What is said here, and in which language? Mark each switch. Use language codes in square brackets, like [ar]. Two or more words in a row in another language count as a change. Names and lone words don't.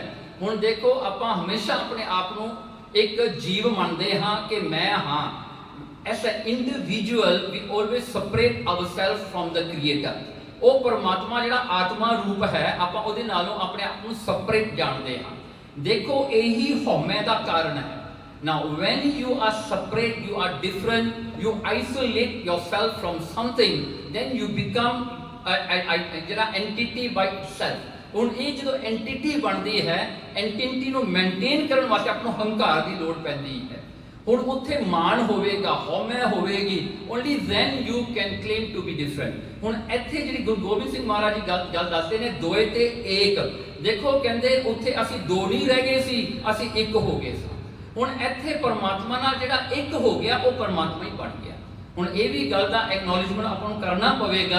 [pa] ਹੁਣ ਦੇਖੋ ਆਪਾਂ ਹਮੇਸ਼ਾ ਆਪਣੇ ਆਪ ਨੂੰ ਇੱਕ ਜੀਵ ਮੰਨਦੇ ਹਾਂ ਕਿ ਮੈਂ ਹਾਂ। [en] As a individual we always separate ourselves from the creator. [pa] ਉਹ ਪਰਮਾਤਮਾ ਜਿਹੜਾ ਆਤਮਾ ਰੂਪ ਹੈ, ਆਪਾਂ ਉਹਦੇ ਨਾਲੋਂ ਆਪਣੇ ਆਪ ਨੂੰ ਸੈਪਰੇਟ ਜਾਣਦੇ ਹਾਂ। ਦੇਖੋ ਇਹੀ ਹਉਮੈ ਦਾ ਕਾਰਨ ਹੈ। [en] Now when you are separate, you are different, you isolate yourself from something, then you become ਜਿਹੜਾ entity by itself। [pa] ਹੁਣ ਇਹ ਜਦੋਂ entity ਬਣਦੀ ਹੈ, entity ਨੂੰ ਮੇਨਟੇਨ ਕਰਨ ਵਾਸਤੇ ਆਪਾਂ ਨੂੰ ਹੰਕਾਰ ਦੀ ਲੋੜ ਪੈਂਦੀ ਹੈ। ਹੁਣ ਉੱਥੇ ਮਾਣ ਹੋਵੇਗਾ, ਹਉਮੈ ਹੋਵੇਗੀ, [en] only then you can claim to be different। [pa] ਹੁਣ ਇੱਥੇ ਜਿਹੜੀ ਗੁਰੂ ਗੋਬਿੰਦ ਸਿੰਘ ਮਹਾਰਾਜ ਜੀ ਗੱਲ ਦੱਸਦੇ ਨੇ ਦੋਏ ਤੇ ਏਕ। ਦੇਖੋ ਕਹਿੰਦੇ ਉੱਥੇ ਅਸੀਂ ਦੋ ਨਹੀਂ ਰਹਿ ਗਏ ਸੀ, ਅਸੀਂ ਇੱਕ ਹੋ ਗਏ ਸਾਂ। ਹੁਣ ਇੱਥੇ ਪਰਮਾਤਮਾ ਨਾਲ ਜਿਹੜਾ ਇੱਕ ਹੋ ਗਿਆ ਉਹ ਪਰਮਾਤਮਾ ਹੀ ਬਣ ਗਿਆ। ਹੁਣ ਇਹ ਵੀ ਗੱਲ ਦਾ ਐਕਨੋਲੇਜਮੈਂਟ ਆਪਾਂ ਨੂੰ ਕਰਨਾ ਪਵੇਗਾ।